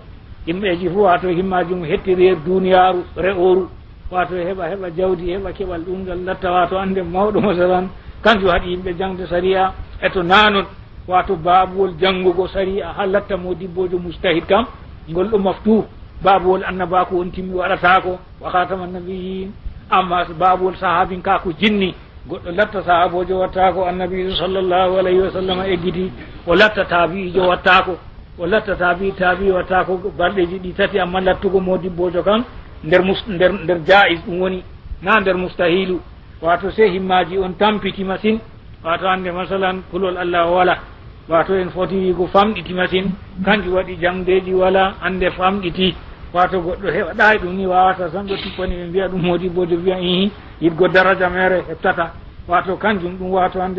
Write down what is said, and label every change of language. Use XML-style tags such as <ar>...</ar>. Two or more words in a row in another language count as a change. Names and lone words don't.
<ff>yimɓeji fo wato himmaji mum hettiri her duniyaru re'oru wato heɓa jawdi heɓa keɓal ɗumgal latta wato ande mawɗo masalan kanjum haɗi yimɓe jangde sariya eto nanon wato babuwol jangugo sariya ha latta modibbojo mustahid kam ngol ɗo maftu babuwol annabako on timmi waɗatako</ff> <ar>وخاتم النبيين</ar> <ff>amma babuwol sahabin ka ko jinni goɗɗo latta sahabojo wattako annabi</ff> <ar>صلى الله عليه وسلم</ar> <ff>eggiti o latta tabi'ijo wattako o latta tabi wattako balɗeji ɗi tati amma lattugo modibbojo kan nder jaiz ɗum woni na nder mustahilu wato se himmaji on tampiti machine wato hande masalan kulol allah wala wato en foti wigo famɗiti machine kanjum waɗi jangdeji wala ande famɗiti wato goɗɗo heɓa ɗayi ɗum ni wawata tan ɗo tippani ɓe mbiya ɗum modibbojo wiya ihi yiɗgo daraja mere heɓtata wato kanjum ɗum wato hande</ff>